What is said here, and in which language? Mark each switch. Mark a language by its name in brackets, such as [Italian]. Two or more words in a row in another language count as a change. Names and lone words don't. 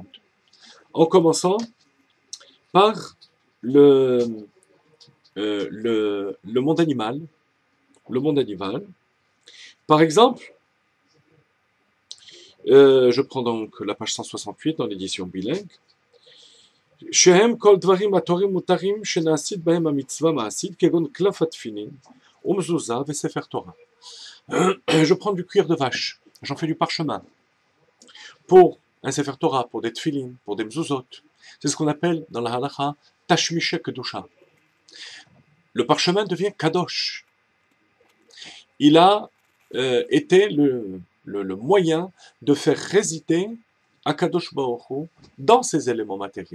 [French] En commençant par le monde animal. Le monde animal. Par exemple, je prends donc la page 168 dans l'édition bilingue. [Hebrew] שהם כל דברים הטהורים המותרים שנעשית בהם המצוה מעשית כגון קלף התפילין ומזוזה וספר תורה. [French] Je prends du cuir de vache, j'en fais du parchemin pour un [Hebrew] ספר תורה, [French] pour des tfilin, pour des mzuzot. C'est ce qu'on appelle dans la halacha [Hebrew] תשמישי קדושה. [French] Le parchemin devient kadosh. Il a été le moyen de faire résider [Hebrew] הקדוש ברוך הוא [French] dans ces éléments matériels.